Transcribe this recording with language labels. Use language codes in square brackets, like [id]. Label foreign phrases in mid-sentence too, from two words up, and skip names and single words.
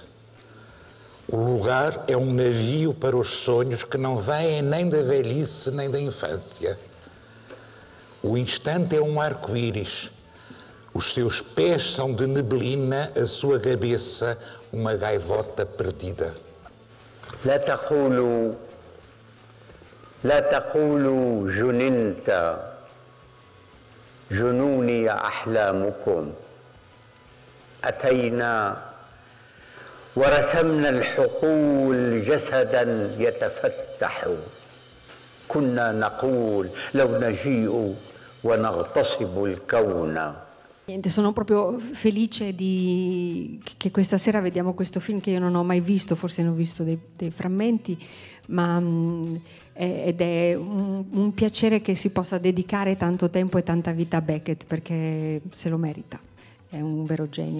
[pt] O lugar é um navio para os sonhos que não vêm nem da velhice nem da infância. O instante é um arco-íris. Os seus pés são de neblina, a sua cabeça uma gaivota perdida. [ar] لا تقولوا جننت جنوني أحلامكم أتينا ورسمنا الحقول جسدا يتفتح كنا نقول لو نجيء ونغتصب الكون. [it] Sono proprio felice che questa sera vediamo questo film che io non ho mai visto, forse ne ho visto dei frammenti, ma ed è un piacere che si possa dedicare tanto tempo e tanta vita a Beckett, perché se lo merita, è un vero genio.